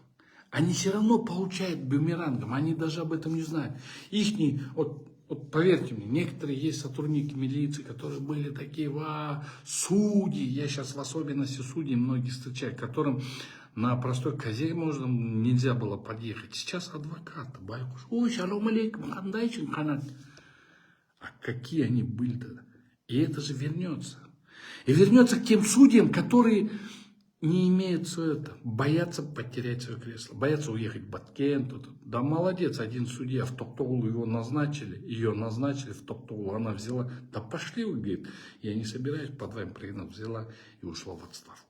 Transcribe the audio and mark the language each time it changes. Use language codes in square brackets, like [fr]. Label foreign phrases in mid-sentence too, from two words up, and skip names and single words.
[ru] Они все равно получают бумерангом, они даже об этом не знают. Ихний, вот поверьте мне, некоторые есть сотрудники милиции, которые были такие, судьи, я сейчас в особенности судьи многие встречаю, которым на простой козе нельзя было подъехать. Сейчас адвокаты, байкуш, ой, [ar] سلام عليكم, [ky] кандайчин канат. [ru] А какие они были тогда? И это же вернется. И вернется к тем судьям, которые не имеют боятся потерять свое кресло, боятся уехать в Баткен. Да молодец, один судья в Токтоулу ее назначили в Токтоулу, она взяла, да пошли вы, говорит, я не собираюсь под вами прыгнуть, взяла и ушла в отставку.